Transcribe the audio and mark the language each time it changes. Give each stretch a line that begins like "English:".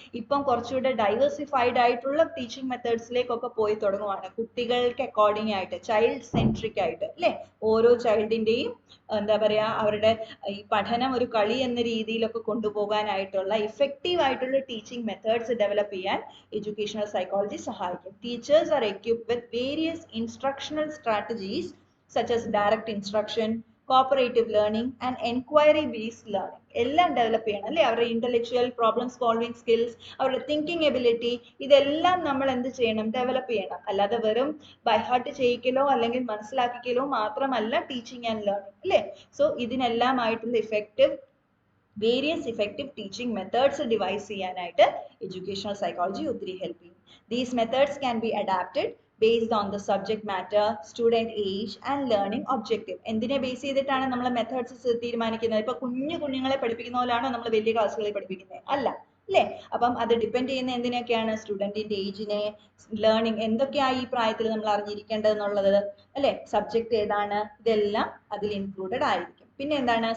Malayalam: ഇപ്പം കുറച്ചുകൂടെ ഡൈവേഴ്സിഫൈഡ് ആയിട്ടുള്ള ടീച്ചിങ് മെത്തേഡ്സിലേക്കൊക്കെ പോയി തുടങ്ങുവാണ്, കുട്ടികൾക്ക് അക്കോർഡിംഗ് ആയിട്ട്, ചൈൽഡ് സെൻട്രിക് ആയിട്ട് അല്ലേ? ഓരോ ചൈൽഡിന്റെയും എന്താ പറയാ അവരുടെ ഈ പഠനം ഒരു കളി എന്ന രീതിയിലൊക്കെ കൊണ്ടുപോകാനായിട്ടുള്ള ഇഫക്റ്റീവ് ആയിട്ടുള്ള ടീച്ചിങ് മെത്തേഡ്സ് ഡെവലപ്പ് ചെയ്യാൻ എഡ്യൂക്കേഷണൽ സൈക്കോളജി സഹായിക്കും.
English: Teachers are equipped with various instructional strategies such as direct instruction, cooperative learning and enquiry based learning.
Malayalam: എല്ലാം ഡെവലപ്പ് ചെയ്യണം അല്ലേ? അവരുടെ
English: intellectual problem solving skills,
Malayalam: അവരുടെ തിങ്കിങ് എബിലിറ്റി, ഇതെല്ലാം നമ്മൾ എന്ത് ചെയ്യണം? ഡെവലപ്പ് ചെയ്യണം. അല്ലാതെ വെറും ബൈ ഹാർട്ട് ചെയ്യിക്കലോ അല്ലെങ്കിൽ മനസ്സിലാക്കിക്കലോ മാത്രമല്ല
English: teaching and learning
Malayalam: അല്ലേ? So ഇതിനെല്ലാമായിട്ടുള്ള
English: various effective teaching methods
Malayalam: device ചെയ്യാനായിട്ട് എഡ്യൂക്കേഷണൽ സൈക്കോളജി ഒത്തിരി ഹെൽപ്പ് ചെയ്യും.
English: These methods can be adapted based on the subject matter, student age and learning objective.
Malayalam: എന്തിനെ ബേസ് ചെയ്തിട്ടാണ് നമ്മൾ മെത്തേഡ്സ് തീരുമാനിക്കുന്നത്? ഇപ്പൊ കുഞ്ഞുങ്ങളെ പഠിപ്പിക്കുന്ന പോലെയാണോ നമ്മൾ വലിയ ക്ലാസ്സുകളിൽ പഠിപ്പിക്കുന്നത്? അല്ല അല്ലേ? അപ്പം അത് ഡിപ്പെൻഡ് ചെയ്യുന്ന എന്തിനൊക്കെയാണ്? സ്റ്റുഡന്റിന്റെ ഏജിനെ, ലേണിംഗ് എന്തൊക്കെയാണ് ഈ പ്രായത്തിൽ നമ്മൾ അറിഞ്ഞിരിക്കേണ്ടതെന്നുള്ളത് അല്ലെ? സബ്ജക്ട് ഏതാണ്, ഇതെല്ലാം അതിൽ ഇൻക്ലൂഡഡ് ആയിരിക്കും. പിന്നെ എന്താണ്?